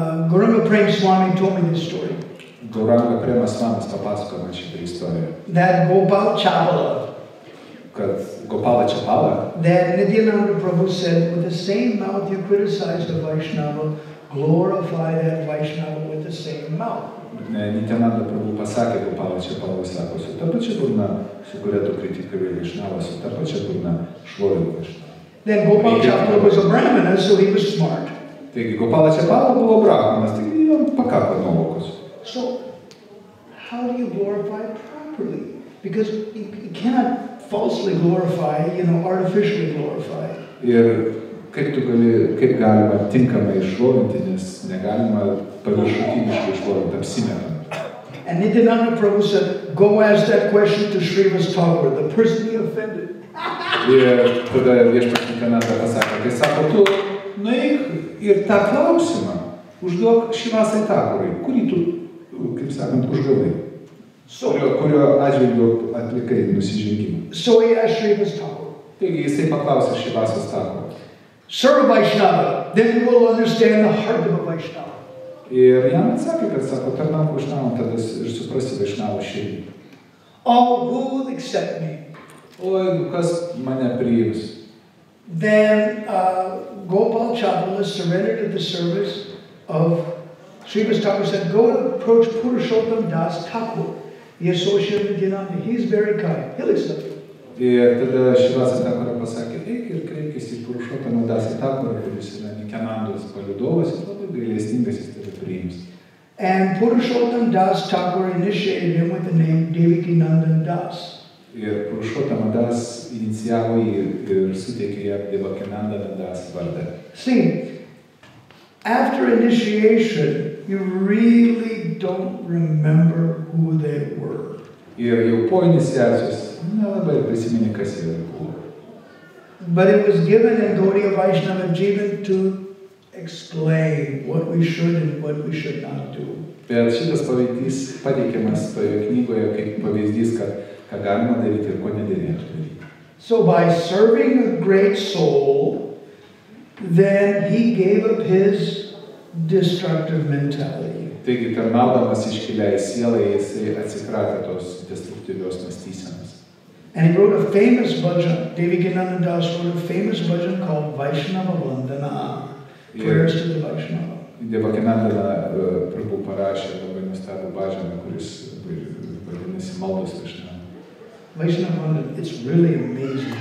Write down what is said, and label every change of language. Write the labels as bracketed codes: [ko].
[en] Gauranga Prem Swami told me this story. [lt] Gauranga Prema Swamis papasakojo man šitą istoriją. [en] That Gopal Chapala, [lt] Kad Gopala Chapala, [en] that Nityananda Prabhu said, with the same mouth you criticized the Vaishnava, glorify that Vaishnava with the same mouth. [lt] Nityananda Prabhu pasakė Gopala Chapala, sako, su ta pačia burna, su kuria tu kritikavai Vaishnavą, su ta pačia burna šlovink Vaishnavą. [en] Then Gopal Chapala was a Brahmana, so he was smart. [lt] Taigi Gopala Chapala buvo brahmanas, taigi jam pakako nuovokos. [en] So, how do you glorify properly? Because you cannot falsely glorify, artificially glorify. [lt] Ir kaip galima tinkamai iššlovinti, nes negalima paviršutiniškai iššlovinti, apsimetant. [en] And Nityananda Prabhu said, go ask that question to Srivas Thakur, the person he offended. [lt] Ir tada viešpats Nityananda pasakė, tai sako, tu nueik ir tą klausimą užduok Srivasai Thakurai, kurį tu, kaip sakant, užgavai, kurio atžvilgiu atlikai nusižengimą. [en] So he asked Srivas Thakur. [lt] Taigi jisai paklausė Srivasas Thakur. [en] Serve Vaishnava, then you will understand the heart of a Vaishnava. [lt] Ir jam atsakė, kad sako, tarnauk Vaishnavam, tada ir suprasi Vaishnavo širdį. [en] Oh, who will accept me? [lt] Oi, kas mane priims? [en] Then Gopal Chapala surrendered to the service of Srivas Thakur, said, go and approach Purushottam Das Thakur, the associate of Nityananda. He's very kind. He'll accept you. [lt] Ir tada Srivasa Thakura pasakė, eik ir kreipkis į Purushottamą Das Thakurą, kuris yra Nityanandos palydovas, jis labai gailestingas, jis tave priims. [en] And Purushottam Das Thakur initiated him with the name Devakinandan Das. [lt] Ir Purushottamą Das inicijavo ir suteikė jam Devakinandan Das vardą. [en] See, after initiation, you really don't remember who they were. [lt] Ir jau po iniciacijos nelabai prisimeni, kas jie buvo. [en] But it was given in Gaudiya Vaishnava Jivan to explain what we should and what we should not do. [lt] Bet šitas pavyzdys pateikiamas toje knygoje kaip pavyzdys, ką galima daryti ir ko nederėtų daryti. [en] So by serving a great soul, then he gave up his destructive mentality. [lt] Taigi, tarnaudamas iškiliai sielai, jisai atsikratė tos destruktyvios mąstysenos. [en] And he wrote a famous bhajan. Devakinandan Das wrote a famous bhajan called Vaishnava Vandana, prayers to the Vaishnava. [lt] Devakinandana Prabhu parašė labai nuostabų bhajaną, kuris vadinasi maldos Vaishnava. [en] Vaishnava Vandana, it's really amazing.